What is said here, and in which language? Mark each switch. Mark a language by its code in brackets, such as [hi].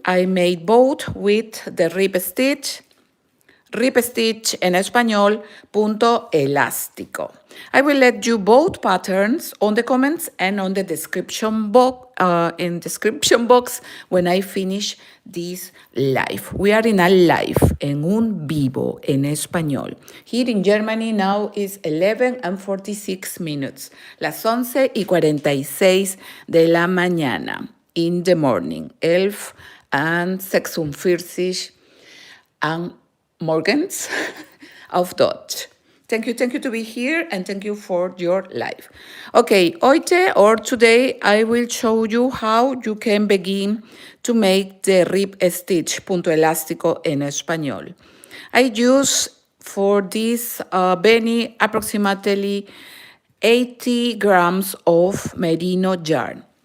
[en] I made both with the rib stitch. [es] Rib stitch en español, punto elástico. [en] I will let you both patterns on the comments and on the description box, when I finish this live. We are in a live, [es] en un vivo, en español. [en] Here in Germany now is 11:46 minutes. [es] Las 11:46 de la mañana. [en] In the morning. [de] 11:46 and morgens auf Deutsch. [en] Thank you to be here and thank you for your life. Okay, heute or today I will show you how you can begin to make the rib stitch, [es] punto elástico en español. [en] I use for this Benny approximately 80 grams of merino yarn.